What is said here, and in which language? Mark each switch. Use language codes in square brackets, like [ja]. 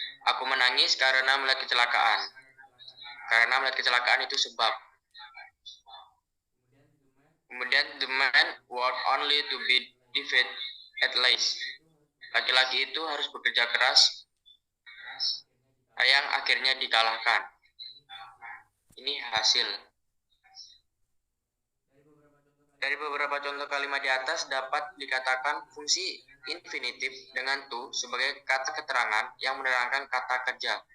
[id] Aku menangis karena melihat kecelakaan. Karena melihat kecelakaan itu sebab. Kemudian [en] the man worked only to be defeated at last. [id] Laki-laki itu harus bekerja keras yang akhirnya dikalahkan. Ini hasil. Dari beberapa contoh kalimat di atas dapat dikatakan fungsi infinitif dengan to sebagai kata keterangan yang menerangkan kata kerja.